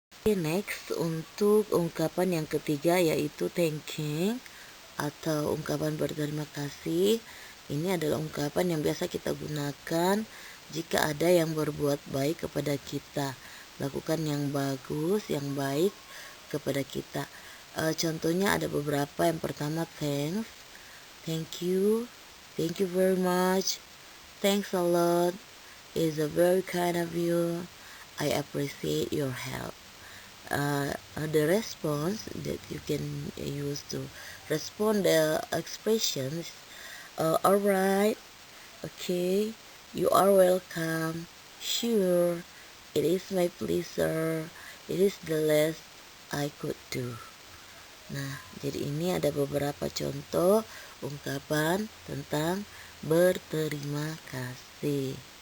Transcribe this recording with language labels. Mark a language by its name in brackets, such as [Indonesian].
[Indonesian] Next, untuk ungkapan yang ketiga yaitu thanking atau ungkapan berterima kasih. Ini adalah ungkapan yang biasa kita gunakan jika ada yang berbuat baik kepada kita. Lakukan yang bagus, yang baik kepada kita. Contohnya ada beberapa. Yang pertama, [English] thanks, thank you very much, thanks a lot, it's a very kind of you, I appreciate your help. The response that you can use to respond the expressions, alright, okay, you are welcome, sure, it is my pleasure, it is the least I could do. [Indonesian] Nah, jadi ini ada beberapa contoh ungkapan tentang berterima kasih.